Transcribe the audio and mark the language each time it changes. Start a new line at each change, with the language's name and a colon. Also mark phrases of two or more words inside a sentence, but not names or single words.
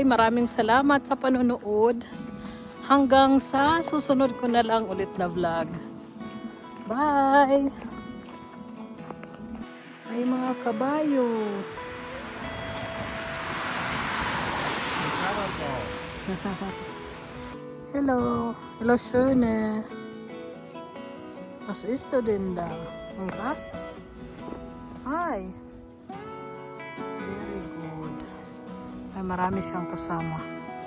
Filipino: Maraming salamat sa panonood. Hanggang sa susunod ko na lang ulit na vlog. Bye! May mga kabayo.
German: Hello. Hello, schöne. Was isst du denn da? Ein Gras?
English: Hi. Very good.
Filipino: Ay, marami siyang kasama.